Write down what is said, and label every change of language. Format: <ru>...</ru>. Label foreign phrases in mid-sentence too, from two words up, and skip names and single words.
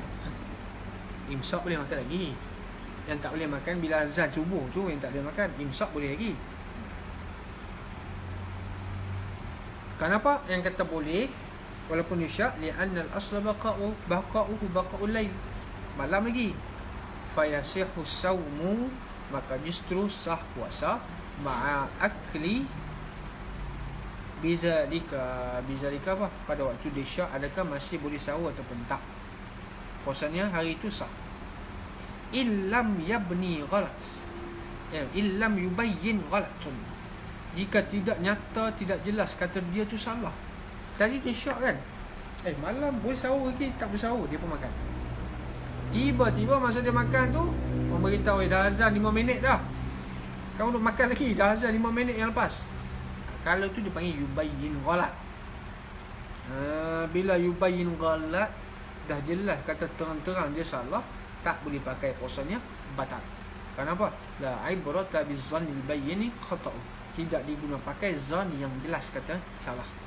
<ms>Imsak boleh makan lagi. Yang tak boleh makan bila azan subuh tu yang tak boleh makan. Imsak boleh lagi. Kenapa yang kata boleh walaupun isyak?</ms> <ar>لأن الأصل بقاء الليل,</ar> <ms>malam lagi.</ms> <ar>فيصح صومه,</ar> <ms>maka justru sah puasa</ms> <ar>مع أكله بذلك</ar> <ms>apa? Pada waktu dia syak, adakah masih boleh sahur ataupun tak? Puasanya hari itu sah.</ms> <ar>إن لم يبن غلط إن لم يبين غلط,</ar> <ms>jika tidak nyata, tidak jelas kata dia tu salah. Tadi dia syak kan, malam boleh sahur lagi, tak boleh sahur, dia pun makan. Tiba-tiba masa dia makan tu orang beritahu, dah azan 5 minit dah, kamu duk makan lagi, dah azan 5 minit yang lepas. Kalau tu dia panggil</ms> <ar>يبين غلط.</ar> <ms>Bila</ms> <ar>يبين غلط,</ar> <ms>dah jelas kata terang-terang dia salah, tak boleh pakai, puasanya batal. Kenapa?</ms> <ar>لا عبرة بالظن البين خطؤه,</ar> <ms>tidak diguna pakai zan yang jelas kata salah.</ms>